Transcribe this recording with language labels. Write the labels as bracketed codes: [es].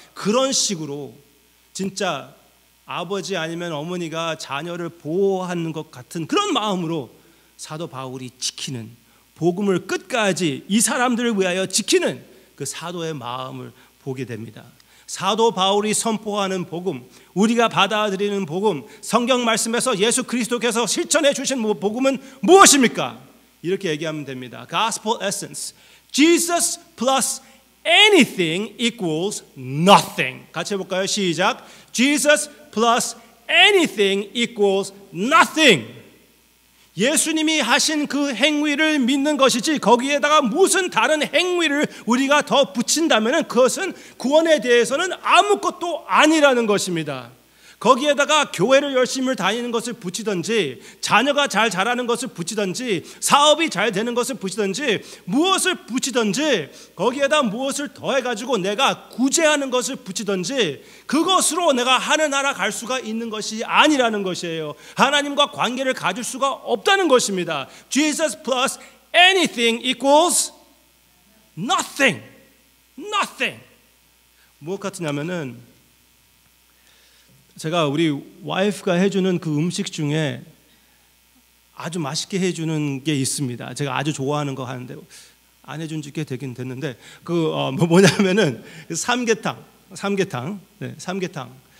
[ko] 그런 식으로 진짜 아버지 아니면 어머니가 자녀를 보호하는 것 같은 그런 마음으로 사도 바울이 지키는, 복음을 끝까지 이 사람들을 위하여 지키는 그 사도의 마음을 보게 됩니다. 사도 바울이 선포하는 복음, 우리가 받아들이는 복음, 성경 말씀에서 예수 그리스도께서 실천해 주신 복음은 무엇입니까? 이렇게 얘기하면 됩니다. [en] Gospel essence. Jesus plus anything equals nothing. [ko] 같이 해볼까요? 시작. [en] Jesus plus anything equals nothing. [ko] 예수님이 하신 그 행위를 믿는 것이지 거기에다가 무슨 다른 행위를 우리가 더 붙인다면 그것은 구원에 대해서는 아무것도 아니라는 것입니다. 거기에다가 교회를 열심히 다니는 것을 붙이든지, 자녀가 잘 자라는 것을 붙이든지, 사업이 잘 되는 것을 붙이든지, 무엇을 붙이든지, 거기에다 무엇을 더해가지고 내가 구제하는 것을 붙이든지, 그것으로 내가 하늘나라 갈 수가 있는 것이 아니라는 것이에요. 하나님과 관계를 가질 수가 없다는 것입니다. [en] Jesus plus anything equals nothing. Nothing. [ko] 무엇 같으냐면은 제가 우리 와이프가 해주는 그 음식 중에 아주 맛있게 해주는 게 있습니다. 제가 아주 좋아하는 거 하는데 안 해준 지 꽤 되긴 됐는데 뭐냐면은 삼계탕. 네, 삼계탕.